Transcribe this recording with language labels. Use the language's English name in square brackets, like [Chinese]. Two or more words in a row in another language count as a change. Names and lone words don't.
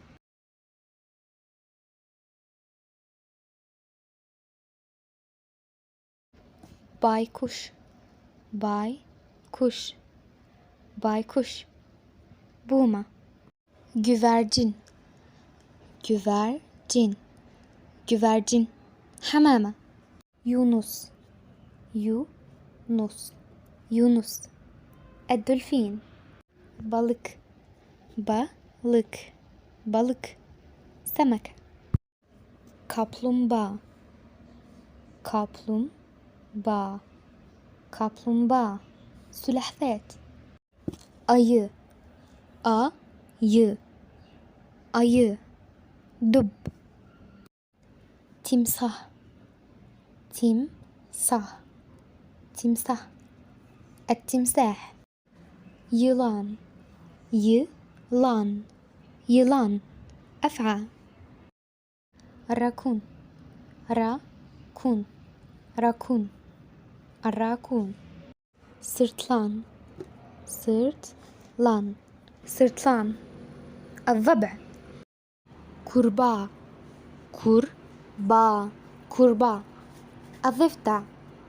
[Turkish] baykuş، baykuş، baykuş، buğma. güvercin، güvercin، güvercin، [Arabic] حمامة. [Turkish] yunus, yunus, yunus, الدولفين. balık، balık، balık، سمكة. kaplumbağa، kaplumbağa، kaplumbağa، سلحفاة. ayı، ayı، ayı، دب. timsah، timsah، timsah، التمساح. yılan، yılan، yılan، [Arabic] أفعى. الراكون، راكون، راكون، الراكون. [Turkish] sırtlan، sırtlan، sırtlan، الضبع. kurbağa، kurbağa، kurbağa، [Arabic] الضفدع.